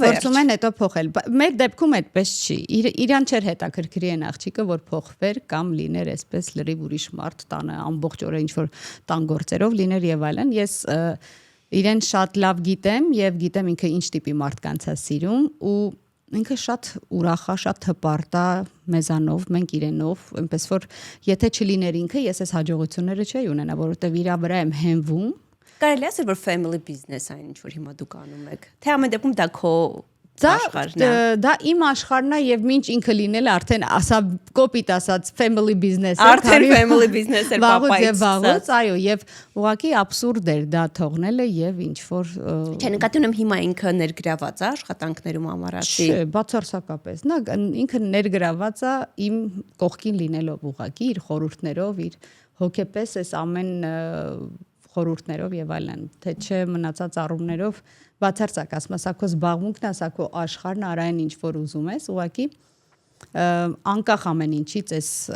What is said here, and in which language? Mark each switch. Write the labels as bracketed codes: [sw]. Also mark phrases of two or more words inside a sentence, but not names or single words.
[hy] Որոշում են հետո փոխել։ Մեր դեպքում այդպես չի։ Իրան չէր հետաքրքրի այն աղջիկը, որ փոխվեր կամ լիներ այսպես լրիվ ուրիշ մարդ տանը, ամբողջ օրը ինչ որ տան գործերով լիներ եւ այլն։ Ես իրեն շատ լավ գիտեմ եւ գիտեմ ինքը ինչ տիպի մարդկանց է սիրում ու ինքը շատ ուրախ է, շատ հպարտ է մեզանով, մենք իրենով, այնպես որ եթե չլիներ ինքը, ես այս հաջողությունները չէի ունենա, որովհետեւ իրա վրա եմ հենվում։ Կարելի է ասել, որ [en] family business [hy] այն ինչ որ հիմա դուք անում եք։ Թե ամեն դեպքում դա քո աշխարհն է։ Դա իմ աշխարհն է եւ մինչ ինքը լինել արդեն ասա կոպիտ ասած [en] family business- [hy] ը։ Արդեն [en] family business- [hy] ը պապայից։ Վաղուց, այո, եւ ուղղակի աբսուրդ էր դա թողնելը եւ ինչ որ Չէ, նկատի ունեմ հիմա ինքը ներգրաված է աշխատանքներում ամառացի։ Չէ, բացարձակապես։ Նա ինքը ներգրաված է իմ կողքին լինելով ուղղակի իր խորհուրդներով, իր հոգեպես այս ամեն խորհուրդներով եւ այլն, թե չէ մնացած առումներով բացարձակ ասում ասա քո զբաղմունքն է, ասա քո աշխարհն արա այն ինչ որ ուզում ես, ուղղակի անկախ ամեն ինչից էս